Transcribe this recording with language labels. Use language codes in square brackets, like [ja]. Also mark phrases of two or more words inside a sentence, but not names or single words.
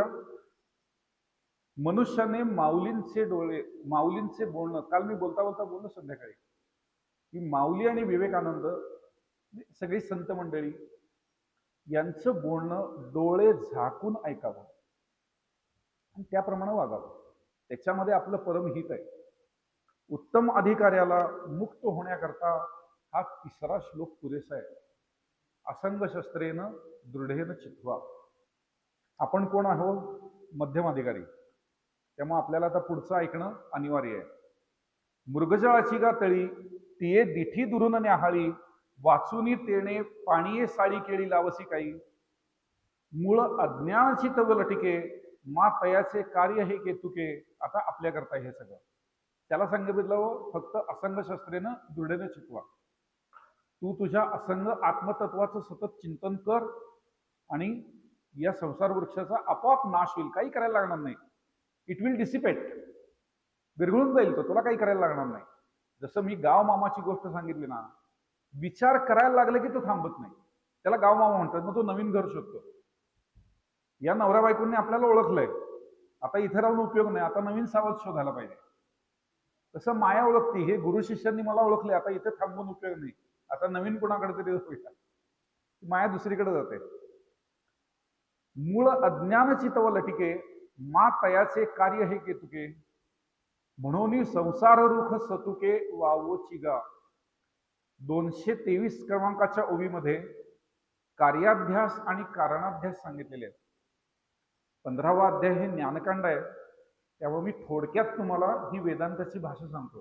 [mr] मनुष्याने माऊलींचे डोळे, माऊलींचे बोलणं, काल मी बोलता बोलता बोललो संध्याकाळी की माऊली आणि विवेकानंद सगळी संत मंडळी यांचं बोलणं डोळे झाकून ऐकावं आणि त्याप्रमाणे वागावं. त्याच्यामध्ये आपलं परमहित आहे. उत्तम अधिकार्याला मुक्त होण्याकरता हा 3रा श्लोक पुरेसा आहे. [sa] असंग शस्त्रेनं दृढेन चित्वा. [mr] आपण कोण आहोत? मध्यम अधिकारी. त्यामुळे आपल्याला आता पुढचं ऐकणं अनिवार्य आहे. मृगजळाची गा तळी तिये दिठी दुरून न्याहाळी, वाचुनी तेणे पाणीये साळी केळी लावसी काही, मूळ अज्ञानाची तव लटिके, मा तयाचे कार्य हे केतुके. आता आपल्याकरता हे सगळं त्याला सांगितलं, फक्त [sa] असंग शस्त्रेनं दृढेनं चित्वा. [mr] तू तुझ्या असंग आत्मतत्वाचं सतत चिंतन कर आणि या संसार वृक्षाचा आपोआप नाश होईल. काही करायला लागणार नाही. [en] It will dissipate. [mr] विरघळून जाईल तो, तुला काही करायला लागणार नाही. जसं मी गाव मामाची गोष्ट सांगितली ना, विचार करायला लागले की तो थांबत नाही. त्याला गाव मामा म्हणतात. मग तो नवीन घर शोधतो. या नवरा बायकोंनी आपल्याला ओळखलंय, आता इथे राहून उपयोग नाही, आता नवीन सावध शोधायला पाहिजे. तसं माया ओळखती, हे गुरु शिष्यांनी मला ओळखले, आता इथे थांबून उपयोग नाही, आता नवीन कोणाकडे तरी जाऊया. माया दुसरीकडे जाते. मूळ अज्ञानाची तव लटिके, मा तयाचे कार्य हे केतुके, म्हणून संसार रुख सतुके वावोची गा. 223 क्रमांकाच्या ओवीमध्ये कार्याध्यास आणि कारणाध्यास सांगितलेले आहेत. 15वा अध्याय हे ज्ञानकांड आहे. त्यामुळे मी थोडक्यात तुम्हाला ही वेदांताची भाषा सांगतो.